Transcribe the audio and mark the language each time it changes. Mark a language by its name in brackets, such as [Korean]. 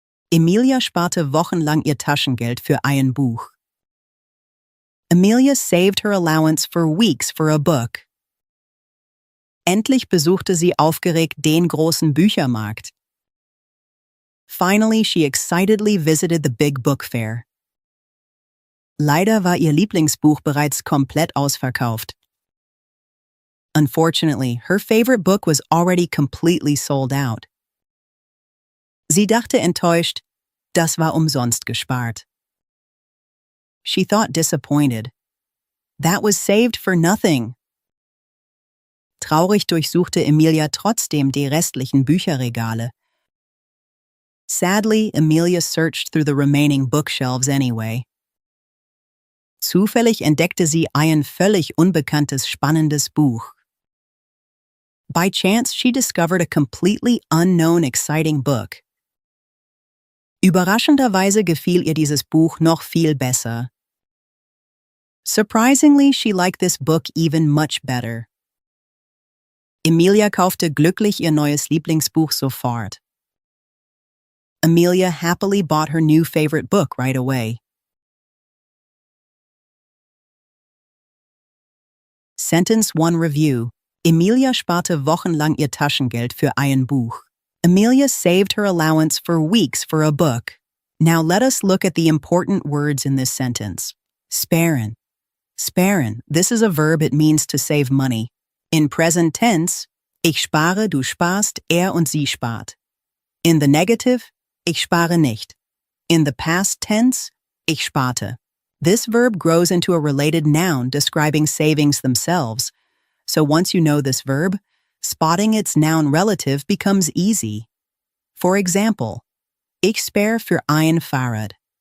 [German] Emilia sparte wochenlang ihr Taschengeld für ein Buch. [English] Emilia saved her allowance for weeks for a book. [German] Endlich besuchte sie aufgeregt den großen Büchermarkt. [English] Finally, she excitedly visited the big book fair. [German] Leider war ihr Lieblingsbuch bereits komplett ausverkauft. [English] Unfortunately, her favorite book was already completely sold out. [German] Sie dachte enttäuscht, das war umsonst gespart. [English] She thought disappointed. That was saved for nothing. [German] Traurig durchsuchte Emilia trotzdem die restlichen Bücherregale. [English] Sadly, Emilia searched through the remaining bookshelves anyway. [German] Zufällig entdeckte sie ein völlig unbekanntes spannendes Buch. [English] By chance, she discovered a completely unknown, exciting book. [German] Überraschenderweise gefiel ihr dieses Buch noch viel besser. [English] Surprisingly, she liked this book even much better. [German] Emilia kaufte glücklich ihr neues Lieblingsbuch sofort. [English] Emilia happily bought her new favorite book right away. Sentence 1 Review. [German] Emilia sparte wochenlang ihr Taschengeld für ein Buch. [English] Emilia saved her allowance for weeks for a book. Now let us look at the important words in this sentence. Sparen. Sparen. This is a verb. It means to save money. In present tense, [German] ich spare, du sparst, und sie spart. [English] In the negative, [German] ich spare nicht. [English] In the past tense, [German] ich sparte. [English] This verb grows into a related noun describing savings themselves. So once you know this verb, spotting its noun relative becomes easy. For example, [German] ich spare für ein Fahrrad.